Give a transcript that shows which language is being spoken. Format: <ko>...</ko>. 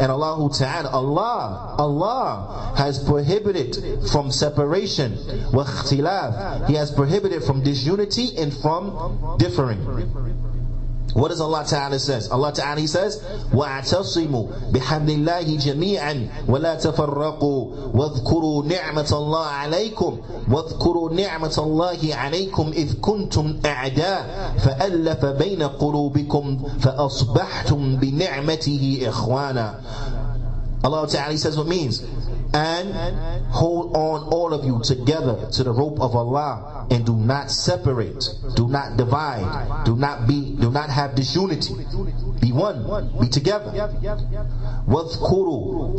<en>And Allah Ta'ala, Allah has prohibited from separation.</en> <ar>وَاخْتِلَافِ.</ar> <en>He has prohibited from disunity and from differing. What does Allah Ta'ala says? Allah Ta'ala He says,</en> <ar>وَاعْتَصِمُوا بِحَبْلِ اللَّهِ جَمِيعًا وَلَا تَفَرَّقُوا وَاذْكُرُوا نِعْمَةَ اللَّهِ عَلَيْكُمْ وَاذْكُرُوا نِعْمَةَ اللَّهِ عَلَيْكُمْ إِذْ كُنْتُمْ أَعْدَاءً فَأَلَّفَ بَيْنَ قُلُوبِكُمْ فَأَصْبَحْتُمْ بِنِعْمَتِهِ إِخْوَانًا.</ar> <en>Allah Ta'ala says what means? And hold on all of you together to the rope of Allah, and do not separate, do not divide, do not have disunity. Be one, be together.</en> <ar>وَاذْكُرُوا.</ar>